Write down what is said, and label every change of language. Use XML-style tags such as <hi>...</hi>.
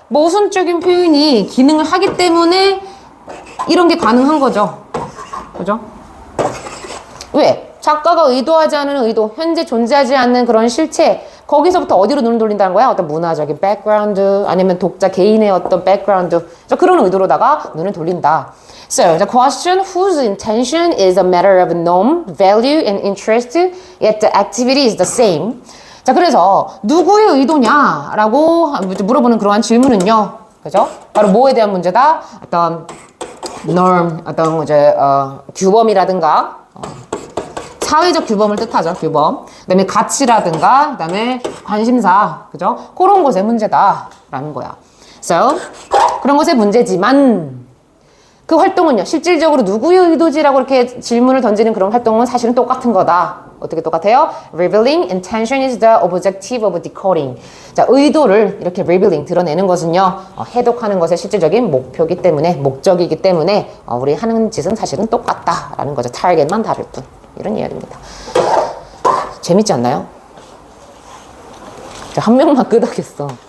<ko>모순적인 표현이 기능을 하기 때문에 이런 게 가능한 거죠. 그죠? 왜? 작가가 의도하지 않은 의도, 현재 존재하지 않는 그런 실체, 거기서부터 어디로 눈을 돌린다는 거야? 어떤 문화적인 백그라운드, 아니면 독자 개인의 어떤 백그라운드, 그런 의도로다가 눈을 돌린다.</ko> <en>So, the question whose intention is a matter of norm, value, and interest, yet the activity is the same.</en> <ko>자, 그래서 누구의 의도냐라고 물어보는 그러한 질문은요. 그죠? 바로 뭐에 대한 문제다? 어떤 norm, 어떤 이제 규범이라든가 사회적 규범을 뜻하죠. 규범. 그다음에 가치라든가 그다음에 관심사. 그죠? 그런 것의 문제다라는 거야. So, 그런 것의 문제지만 그 활동은요. 실질적으로 누구의 의도지라고 이렇게 질문을 던지는 그런 활동은 사실은 똑같은 거다. 어떻게 똑같아요?</ko> <en>Revealing intention is the objective of decoding.</en> <ko>자, 의도를 이렇게 revealing 드러내는 것은요. 해독하는 것의 실질적인 목표이기 때문에 목적이기 때문에 우리 하는 짓은 사실은 똑같다라는 거죠. 타겟만 다를 뿐. 이런 이야기입니다. 재밌지 않나요? 한 명만 끄덕였어.</ko>